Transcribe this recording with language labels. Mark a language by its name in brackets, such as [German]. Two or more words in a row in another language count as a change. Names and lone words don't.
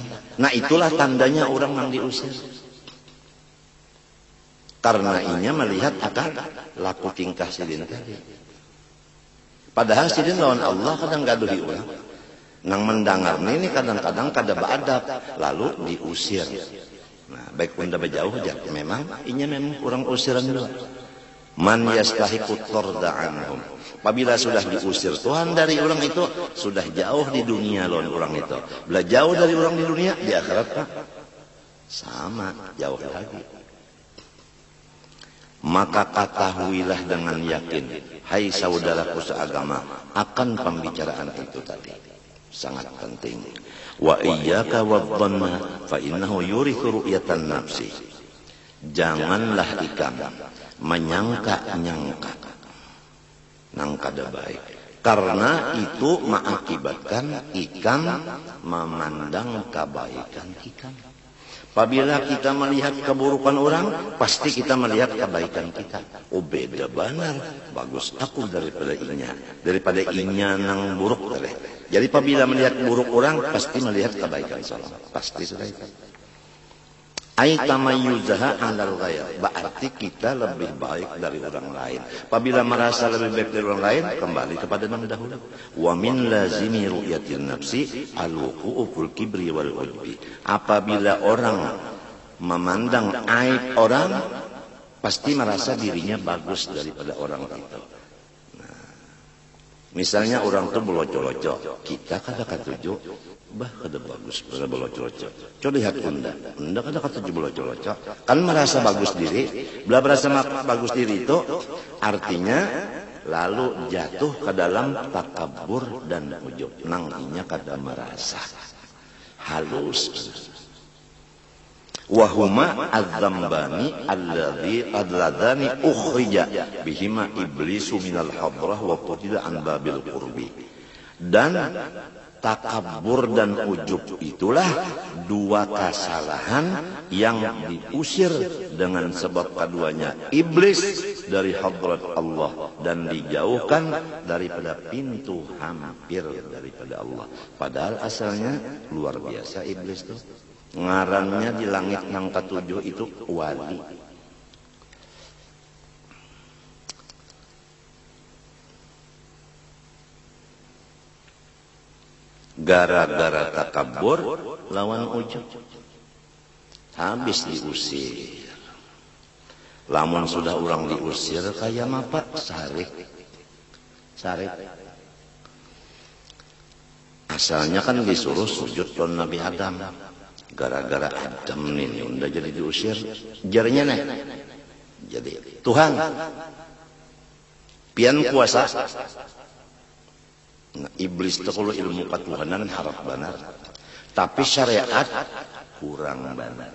[Banjar] Nah itulah tandanya orang yang diusir. Karena inya melihat akan laku tingkah sidin tadi. Padahal sidin lawan Allah kadang gaduhi orang. Nang mendengar ini kadang-kadang kada beadab, lalu diusir. Nah, baik pun dah berjauh aja, memang kurang usiran dulu. [Arabic] من يستحق الطرد عنهم. [Banjar] Apabila sudah diusir Tuhan dari orang itu, sudah jauh di dunia lawan orang itu. [Indonesian] Bila jauh dari orang di dunia, di akhirat Pak, sama jauh lagi. Maka ketahuilah dengan yakin, hai saudaraku seagama, akan pembicaraan itu tadi. Sangat penting. [Arabic] وإياك والظن فإنه يورث رؤية النفس. [Banjar] Janganlah ikam menyangka-nyangka nang kada baik, karena itu mengakibatkan ikam memandang kebaikan ikam. [Indonesian] Apabila kita melihat keburukan orang, pasti kita melihat kebaikan kita. [Banjar] Oh beda benar, bagus aku daripada inya nang buruk tadi. [Indonesian] Jadi apabila melihat buruk orang, pasti melihat kebaikan salah. Pasti sudah itu. [Arabic] أي تميزها على الغير, [Indonesian] berarti kita lebih baik dari orang lain. Apabila merasa lebih baik dari orang lain, kembali kepada yang dahulu. [Arabic] ومن لازم رؤية النفس الوقوع في الكبر والعجب. [Indonesian] Apabila orang memandang aib orang, pasti merasa dirinya bagus daripada orang itu. [Banjar] Nah, misalnya orang itu belocok-locok, kita kada katuju, bah kada bagus pada belocok-locok. Coba lihat unda kada katuju belocok-locok. Kan merasa bagus diri, bila merasa bagus diri itu artinya lalu jatuh ke dalam takabur dan ujub. Nanginya kada merasa halus. [Arabic] وهما الذنبان اللذان أخرج بهما إبليس من الحضرة وقطع عن باب القرب. [Indonesian] Dan takabur dan ujub itulah dua kesalahan yang diusir dengan sebab keduanya iblis dari hadrat Allah dan dijauhkan daripada pintu hampir daripada Allah. Padahal asalnya luar biasa iblis itu. [Banjar] Ngarannya di langit nang ketujuh itu wali. Gara-gara takabur lawan ujub, habis diusir. Lamun sudah orang diusir kayak apa? Sarik. [Indonesian] Asalnya kan disuruh sujud ke Nabi Adam. Gara-gara Adam ini udah jadi diusir. [Banjar] Jarinya nih. Jadi Tuhan pian kuasa. [Indonesian] Nah, iblis itu kalau ilmu ketuhanan harap benar, tapi syariat kurang benar.